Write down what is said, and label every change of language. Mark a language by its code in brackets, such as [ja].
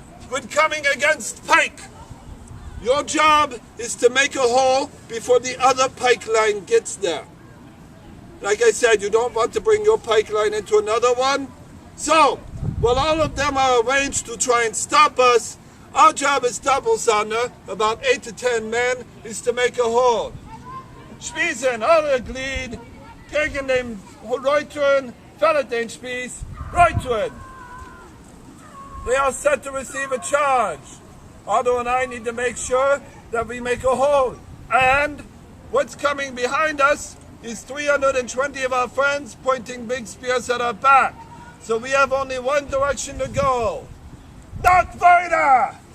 [en] When coming against pike, your job is to make a hole before the other pike line gets there. Like I said, you don't want to bring your pike line into another one. So, while all of them are arranged to try and stop us, our job as Doppelsonder, about 8 to 10 men, is to make a hole. [de] Spießen, alle Glied, gegen den Reutern, fällt den Spieß, Reutern. [en] They are set to receive a charge. Otto and I need to make sure that we make a hole. And what's coming behind us is 320 of our friends pointing big spears at our back. So we have only one direction to go. Not weiter!